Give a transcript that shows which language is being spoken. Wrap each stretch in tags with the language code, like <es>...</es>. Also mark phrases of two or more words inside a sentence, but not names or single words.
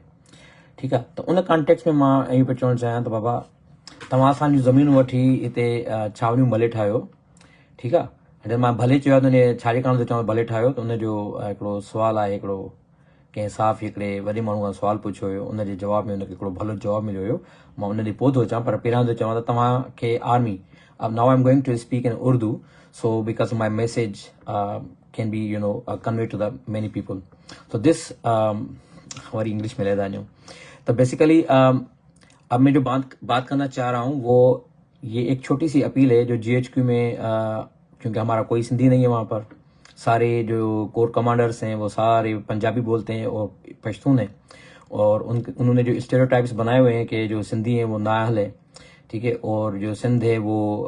<sd>ठीकु आहे, त उन कॉन्टेक्स्ट में मां इहो पियो चवणु चाहियां त बाबा तव्हां असांजूं ज़मीनूं वठी हिते छावनियूं भले ठाहियो। ठीकु आहे, जॾहिं मां भले चयो आहे त छाजे कारण थो चवां भले ठाहियो, त उनजो हिकिड़ो सुवालु आहे, हिकिड़ो कंहिं साफ़ हिकिड़े वॾे माण्हू खां सुवालु पुछियो हुयो, उनजे जवाब में उनखे हिकिड़ो भलो जवाबु मिलियो हुयो। मां उन ॾे पोइ थो अचां, पर पहिरियां थो चवां त तव्हांखे आर्मी,</sd> <en>now I'm going to speak in Urdu, so because my message can be conveyed to the many people. So this</en> <ur>ہماری انگلش میں لیدا نہیں، تو بیسکلی اب میں جو بات کرنا چاہ رہا ہوں وہ یہ ایک چھوٹی سی اپیل ہے جو GHQ میں، کیونکہ ہمارا کوئی سندھی نہیں ہے وہاں پر، سارے جو</ur> <en>corps commanders</en> <ur>ہیں وہ سارے پنجابی بولتے ہیں اور پشتون ہیں، اور انہوں نے جو سٹیریوٹائپس بنائے ہوئے ہیں کہ جو سندھی ہیں وہ نااہل ہے، ٹھیک ہے، اور جو سندھ ہے وہ</ur>